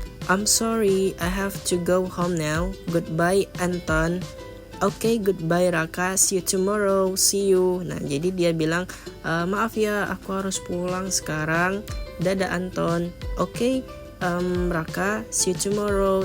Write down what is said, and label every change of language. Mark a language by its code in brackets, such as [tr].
[en] I'm sorry, I have to go home now. Goodbye, Anton. Okay, goodbye Raka, see you tomorrow, see you. [id] Nah, jadi dia bilang, maaf ya, aku harus pulang sekarang. Dadah Anton. [en] Okay, Raka, see you tomorrow.